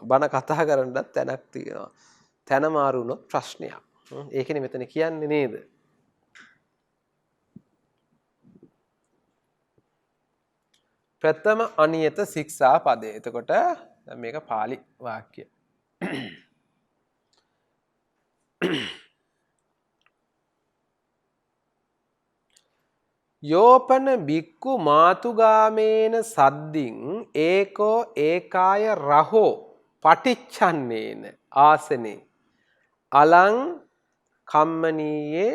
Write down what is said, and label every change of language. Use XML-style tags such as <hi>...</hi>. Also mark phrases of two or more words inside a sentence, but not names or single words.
<si>බණ කතා කරන්නත් තැනක් තියෙනවා. තැන මාරු වුණොත් ප්‍රශ්නයක්. ඒකනේ මෙතන කියන්නේ නේද? ප්‍රථම අනියත ශික්ෂා පදේ. එතකොට මේක පාලි වාක්‍ය.</si> <pi>යෝපන බික්කු මාතුගාමේන සද්දින් ඒකෝ ඒකාය රහෝ පටිච්චන්නේන ආසනේ අලං කම්මනීයේ</pi>